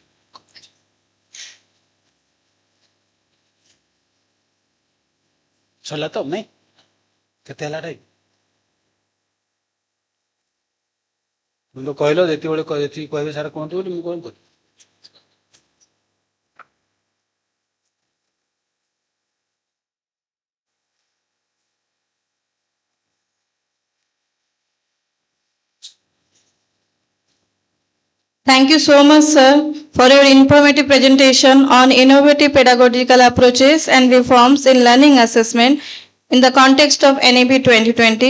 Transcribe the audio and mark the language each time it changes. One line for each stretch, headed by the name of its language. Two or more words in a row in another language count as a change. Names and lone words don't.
Hindi: चला तो नहीं
Odia: କେତେ ହେଲା ଟାଇମ୍ ମୁଁ ତ କହିଲ ଯେତେବେଳେ ଯେତିକି କହିବେ ସାର୍ କୁହନ୍ତୁ ବୋଲି ମୁଁ କଣ କରିବି
English: Thank you so much, sir, for your informative presentation on innovative pedagogical approaches and reforms in learning assessment in the context of NEP 2020.